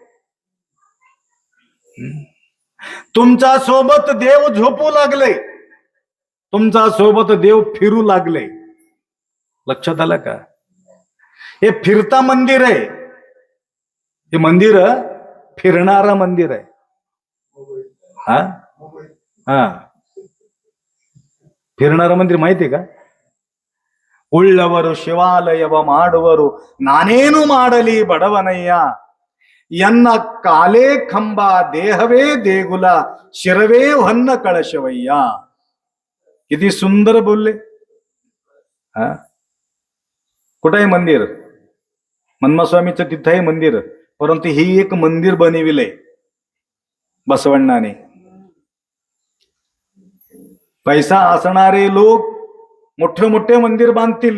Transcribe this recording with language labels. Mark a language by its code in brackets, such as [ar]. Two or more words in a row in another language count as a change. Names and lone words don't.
[mr] तुमच्या सोबत देव झोपू लागले, तुमच्या सोबत देव फिरू लागले. लक्षात आलं का? हे फिरता मंदिर आहे. हे मंदिर फिरणारा मंदिर आहे. हा हा फिरणारं मंदिर माहितीये का? [kn] ಉಳ್ಳವರು ಶಿವಾಲಯವ ಮಾಡುವರು ನಾನೇನು ಮಾಡಲಿ ಬಡವನಯ್ಯ, ಎನ್ನ ಕಾಲೇ ಕಂಬ ದೇಹವೇ ದೇಗುಲ ಶಿರವೇ ಹೊನ್ನ ಕಳಶವಯ್ಯ. [mr] किती सुंदर बोलले. हा कुठं आहे मंदिर? मन्मास्वामीचं तिथं आहे मंदिर, परंतु ही एक मंदिर बनविले बसवण्णाने. पैसा असणारे लोक मोठे मोठे मंदिर बांधतील.